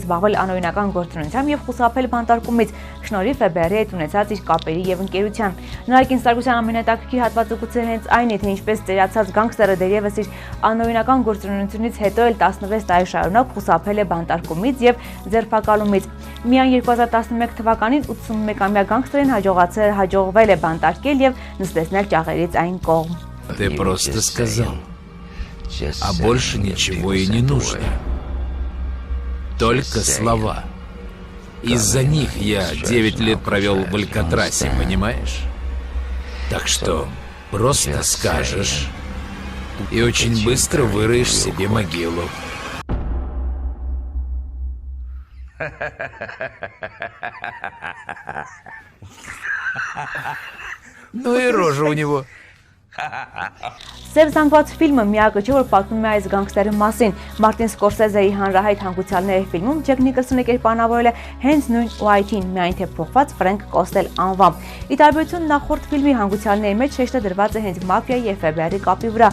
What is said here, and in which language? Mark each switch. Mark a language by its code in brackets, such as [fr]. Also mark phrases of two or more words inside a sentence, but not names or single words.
[hy] զբաղվել անօրինական գործունեությամբ եւ խուսափել բանտարկումից շնորհիվ FBI-ի հետ ունեցած իր կապերի եւ ընկերության։ Նրա կինոստարության ամենատակրիկի հատվածը հենց այն է, թե ինչպես ծերացած գանգստերը դերևս իր անօրինական գործունեությունից հետո էլ 16 տարի շարունակ խուսափել է բանտարկումից եւ ձերբակալումից։ Միայն 2011 թվականին 81-ամյա գանգստերին հաջողվել է բանտարկել եւ նստեցնել ճաղերից այն կողմ։ [ru] Ты просто сказал. А больше ничего и не нужно. Только слова. Из-за них я 9 лет провел в Алькатрасе, понимаешь? Так что просто скажешь и очень быстро выроешь себе могилу. Ну и рожа у него. [hy] Սև զանգված ֆիլմը միակը չէ, որ պատմում է այս գանգստերի մասին։ Մարտին Սկորսեզեի հանրահայտ հանգուցյալների ֆիլմում Ջեք Նիկոլսոնը կերպարանավորել է հենց նույն Ուայթին, միայն թե փոխված Ֆրենկ Կոստել անվամբ։ Ի տարբերություն նախորդ ֆիլմի հանգուցյալների մեջ շեշտը դրված է հենց մաֆիայի եւ FBI-ի կապի վրա,